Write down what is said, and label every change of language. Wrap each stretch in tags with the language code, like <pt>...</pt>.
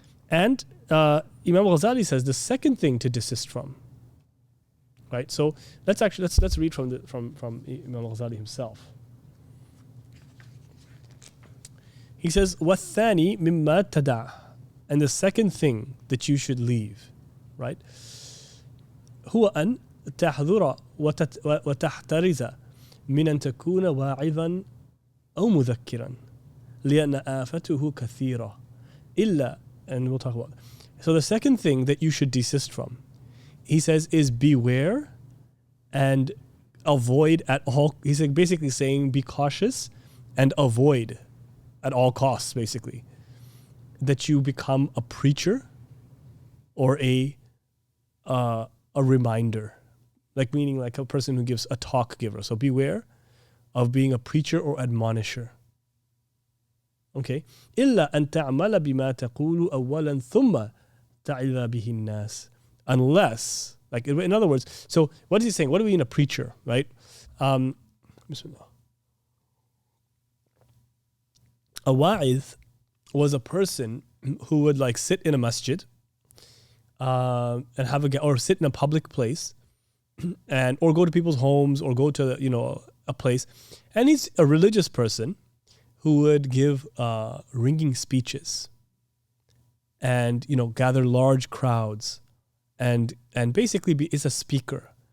<en>And Imam Ghazali says the second thing to desist from. Right, so let's read from Imam Ghazali himself. He says,</en> <ar>وَالثَّانِي مِمَّا تَدَعْ,</ar> <en>and the second thing that you should leave, right?</en> <ar>هو أن تحذر وتحترز من أن تكون واعظا أو مذكرا لأن آفته كثيرة إلا,</ar> <en>and we'll talk about that. So the second thing that you should desist from, he says, is beware and avoid at all. He's basically saying be cautious and avoid at all costs, basically, that you become a preacher or a reminder, meaning like a person who gives a talk giver. So beware of being a preacher or admonisher. Okay.</en> <ar>إلا أن تعمل بما تقول أولا ثم تعظ به الناس.</ar> <en>Unless, in other words, so what is he saying? What do we mean a preacher, right? Bismillah. A wa'iz was a person who would like sit in a masjid and or sit in a public place and or go to people's homes or go to a place, and he's a religious person who would give ringing speeches and gather large crowds and basically is a speaker.</en>